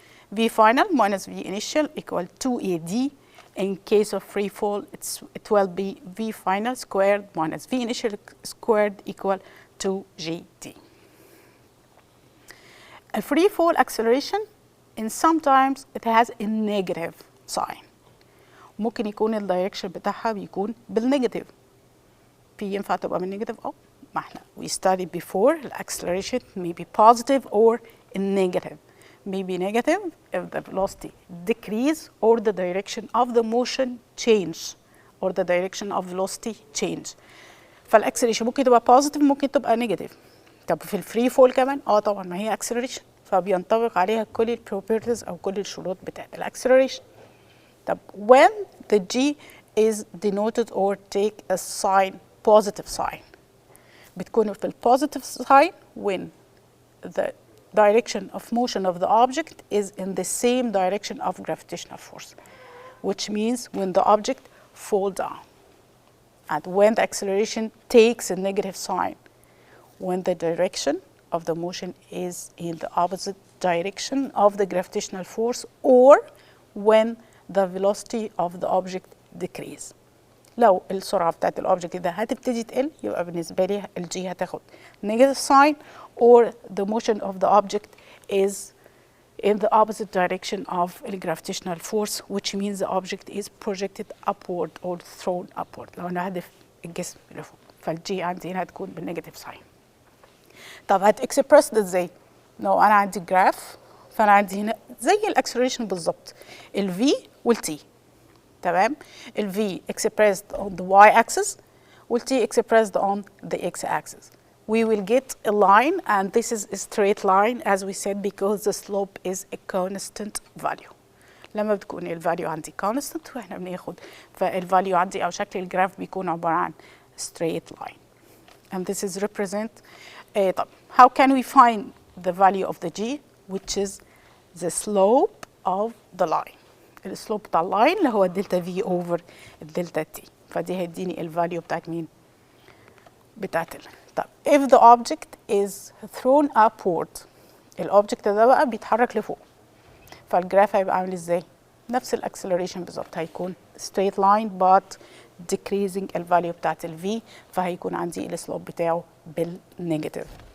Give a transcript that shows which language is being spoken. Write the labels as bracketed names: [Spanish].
[English] V final minus V initial equal 2AD. In case of free fall it will be V final squared minus V initial squared equal 2GT. A free fall acceleration and sometimes it has a negative sign. [Arabic] ممكن يكون الدايركشن بتاعها بيكون بالنيجاتيف. في ينفع تبقى بالنيجاتيف ما احنا [English] we studied before the acceleration may be positive or negative. May be negative if the velocity decrease or the direction of the motion change or the direction of velocity change. [Arabic] فالاكسلريشن ممكن تبقى positive ممكن تبقى negative. طب في الفري فول كمان طبعا ما هي acceleration فبينطبق عليها كل البروبرتيز او كل الشروط بتاعت الاكسلريشن. [English] طب when the G is denoted or take a sign positive sign [Arabic] بتكون في البوزيتيف [English] sign when the direction of motion of the object is in the same direction of gravitational force, which means when the object falls down and when the acceleration takes a negative sign, when the direction of the motion is in the opposite direction of the gravitational force, or when the velocity of the object decrease. [Arabic] لو السرعة بتاعت الأوبجكت ده هتبتدي تقل يبقى بالنسبة لي الجي هتاخد negative [English] sign, or the motion of the object is in the opposite direction of the gravitational force, which means the object is projected upward or thrown upward. [Arabic] لو أنا هدف الجسم لفوق فالجي عندي هنا هتكون بالنيجاتيف ساين. طب هتكسبرس ده ازاي؟ لو أنا عندي جراف فأنا عندي هنا زي الأكسلريشن بالظبط الفي والتي. تمام؟ الفي expressed on the y-axis والتي expressed on the x-axis. [English] We will get a line, and this is a straight line as we said because the slope is a constant value. [Arabic] لما بتكون الفاليو عندي constant واحنا بناخد فالفاليو عندي او شكل الجراف بيكون عبارة عن straight line. [English] And this is represent طب how can we find the value of the g, which is the slope of the line. [Arabic] السلوب بتاع اللاين اللي هو الدلتا في اوفر الدلتا تي، فدي هيديني الفاليو بتاعت مين؟ بتاعت طب [English] if the object is thrown upward، [Arabic] الاوبجكت ده بقى بيتحرك لفوق، فالجراف هيبقى عامل ازاي؟ نفس الاكسلريشن بالظبط، هيكون straight line but decreasing الفاليو بتاعت الفي، فهيكون عندي السلوب بتاعه بالنيجاتيف.